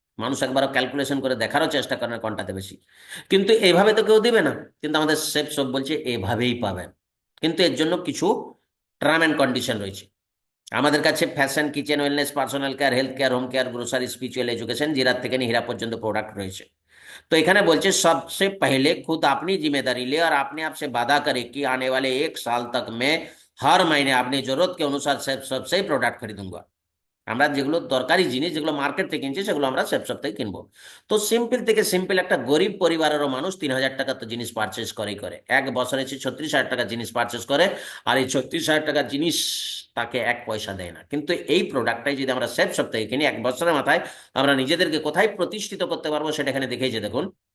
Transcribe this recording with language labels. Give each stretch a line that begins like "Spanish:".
Bangla: মানুষ একবারও ক্যালকুলেশন করে দেখারও চেষ্টা করেন কোনটাতে বেশি, কিন্তু এইভাবে তো কেউ দিবে না। কিন্তু আমাদের সেফ সব বলছে এভাবেই পাবেন, কিন্তু এর জন্য কিছু টার্ম অ্যান্ড কন্ডিশন রয়েছে। আমাদের কাছে fashion, kitchen, wellness, personal care, health care, home care, grocery, spiritual education, Jirat থেকে নিয়ে হীরা পর্যন্ত প্রোডাক্ট রয়েছে।
Hindi: तो
Bangla: এখানে বলছে
Hindi: सबसे पहले खुद अपनी जिम्मेदारी ले और अपने आप से वादा करे कि आने वाले 1 साल तक मैं हर महीने अपनी जरूरत के अनुसार सबसे प्रोडक्ट खरीदूंगा।
Bangla: আমরা যেগুলো দরকারি জিনিস, যেগুলো মার্কেট থেকে কিনছি, সেগুলো আমরা সেফ সপ্তাহে কিনবো। তো সিম্পল থেকে সিম্পল একটা গরিব পরিবারেরও মানুষ 3,000 টাকা তো জিনিস পারচেস করে এক বছরে 36,000 টাকা জিনিস পারচেস করে, আর এই 36,000 টাকার জিনিস তাকে 1 পয়সা দেয় না। কিন্তু এই প্রোডাক্টটাই যদি আমরা সেফ সপ্তাহে কিনি, 1 বছরের মাথায় আমরা নিজেদেরকে কোথায় প্রতিষ্ঠিত করতে পারবো সেটা এখানে দেখেইছে দেখুন।